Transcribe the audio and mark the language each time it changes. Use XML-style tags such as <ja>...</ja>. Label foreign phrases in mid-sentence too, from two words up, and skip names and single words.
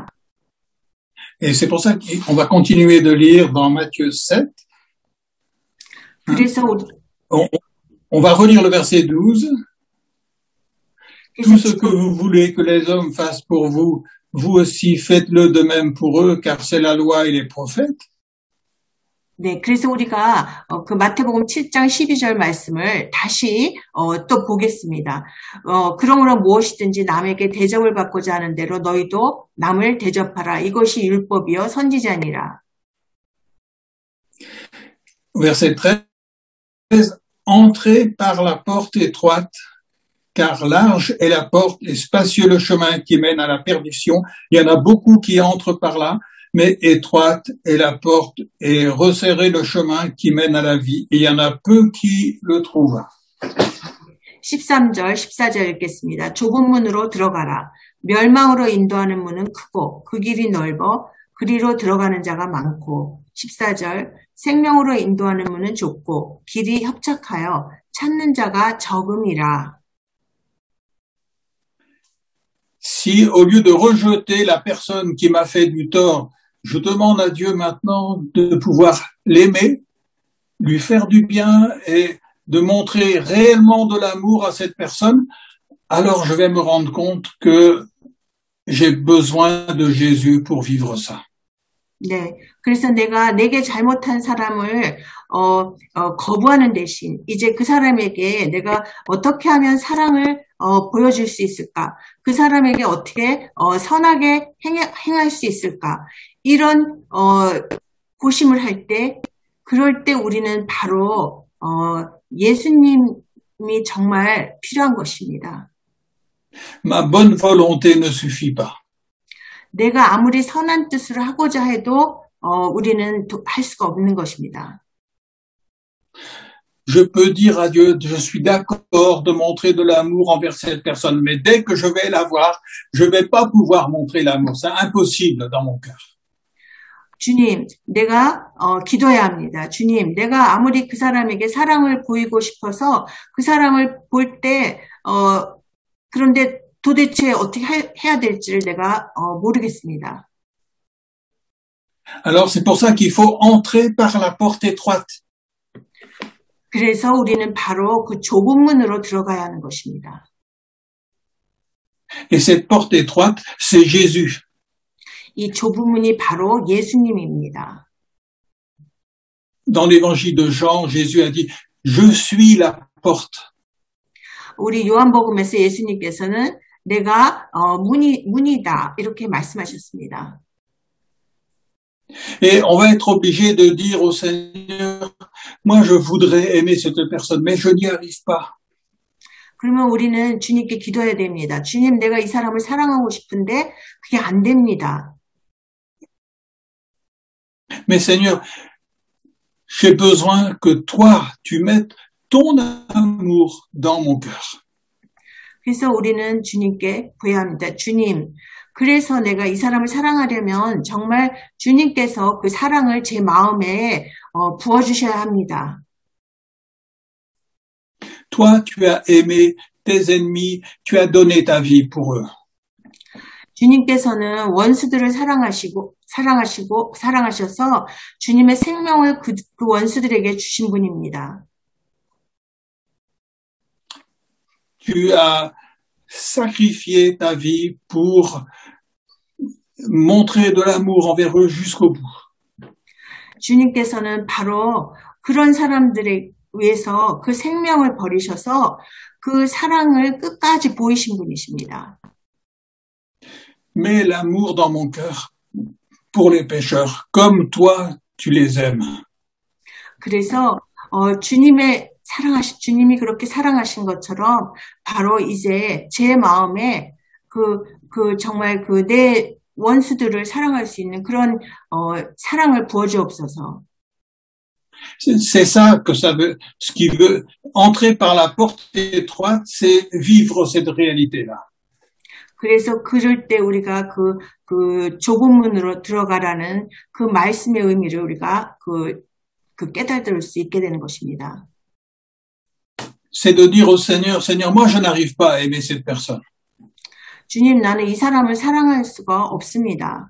<fr>Et c'est pour ça qu'on va continuer de lire dans Matthieu 7.</fr> <ko>그래서</ko> <fr>on va relire le verset 12. Tout ce que vous voulez que les hommes fassent pour vous, vous aussi faites-le de même pour eux, car c'est la loi et les prophètes.</fr> <ko>네, 그래서 우리가 그 마태복음 7장 12절 말씀을 다시 또 보겠습니다. 그러므로 무엇이든지 남에게 대접을 받고자 하는 대로 너희도 남을 대접하라. 이것이 율법이요 선지자니라.</ko> <fr>Verset 13. Entrez par la porte étroite, car large est la porte et spacieux le chemin qui mène à la perdition. Il y en a beaucoup qui entrent par là. Mais étroite est la porte et resserré le chemin qui mène à la vie. Et il y en a peu qui le trouvent.</fr> <ko>13절, 14절 읽겠습니다. 좁은 문으로 들어가라. 멸망으로 인도하는 문은 크고 그 길이 넓어 그리로 들어가는 자가 많고 14절 생명으로 인도하는 문은 좁고 길이 협착하여 찾는 자가 적음이라.</ko> <fr>Si au lieu de rejeter la personne qui m'a fait du tort, je demande à Dieu maintenant de pouvoir l'aimer, lui faire du bien et de montrer réellement de l'amour à cette personne, alors je vais me rendre compte que j'ai besoin de Jésus pour vivre ça.</fr> <ko>네, 그래서 내가 내게 잘못한 사람을 거부하는 대신 이제 그 사람에게 내가 어떻게 하면 사랑을 보여줄 수 있을까? 그 사람에게 어떻게 선하게 행할 수 있을까? 이런 고심을 할 때, 그럴 때 우리는 바로 예수님이 정말 필요한 것입니다.</ko> <fr>Ma bonne volonté ne suffit pas.</fr> <ko>내가 아무리 선한 뜻을 하고자 해도 우리는 할 수가 없는 것입니다.</ko> <fr>Je peux dire à Dieu, je suis d'accord de montrer de l'amour envers cette personne, mais dès que je vais la voir, je vais pas pouvoir montrer l'amour. C'est impossible dans mon cœur.</fr> <ko>주님, 내가 기도해야 합니다. 주님, 내가 아무리 그 사람에게 사랑을 보이고 싶어서 그 사람을 볼 때 그런데 도대체 어떻게 해야 될지를 내가 모르겠습니다.</ko> <fr>Alors c'est pour ça qu'il faut entrer par la porte étroite.</fr> <ko>그래서 우리는 바로 그 좁은 문으로 들어가야 하는 것입니다.</ko> <fr>Et cette porte étroite, c'est Jésus.</fr> <ko>이 좁은 문이 바로 예수님입니다.</ko> <fr>Dans l'évangile de Jean, Jésus a dit, je suis la porte.</fr> <ko>우리 요한복음에서 예수님께서는 내가 문이다 이렇게 말씀하셨습니다.</ko> <fr>Et on va être obligé de dire au Seigneur, moi je voudrais aimer cette personne, mais je n'y arrive pas.</fr> <ko>그러면 우리는 주님께 기도해야 됩니다. 주님, 내가 이 사람을 사랑하고 싶은데 그게 안 됩니다.</ko> <fr>Mais Seigneur, j'ai besoin que toi, tu mettes ton amour dans mon cœur.</fr> <ko>그래서 우리는 주님께 구해야 합니다. 주님, 그래서 내가 이 사람을 사랑하려면 정말 주님께서 그 사랑을 제 마음에 부어주셔야 합니다.</ko> <fr>Toi, tu as aimé tes ennemis, tu as donné ta vie pour eux.</fr> <ko>주님께서는 원수들을 사랑하셔서 주님의 생명을 그 원수들에게 주신 분입니다.</ko> <fr>Tu as sacrifié ta vie pour montrer de l'amour envers eux jusqu'au bout.</fr> <ko>주님께서는 바로 그런 사람들에 위해서 그 생명을 버리셔서 그 사랑을 끝까지 보이신 분이십니다.</ko> <fr>Mets l'amour dans mon cœur pour les pécheurs, comme toi, tu les aimes.</fr> <ko>그래서 주님이 그렇게 사랑하신 것처럼 바로 이제 제 마음에 정말 내 원수들을 사랑할 수 있는 그런 사랑을 부어주옵소서.</ko> <fr>C'est ça que ça veut, ce qui veut entrer par la porte étroite, c'est vivre cette réalité-là.</fr> <ko>그래서 그럴 때 우리가 그 좁은 문으로 들어가라는 그 말씀의 의미를 우리가 깨달을 수 있게 되는 것입니다.</ko> <fr>C'est de dire au Seigneur, Seigneur, moi je n'arrive pas à aimer cette personne.</fr> <ko>주님, 나는 이 사람을 사랑할 수가 없습니다.</ko>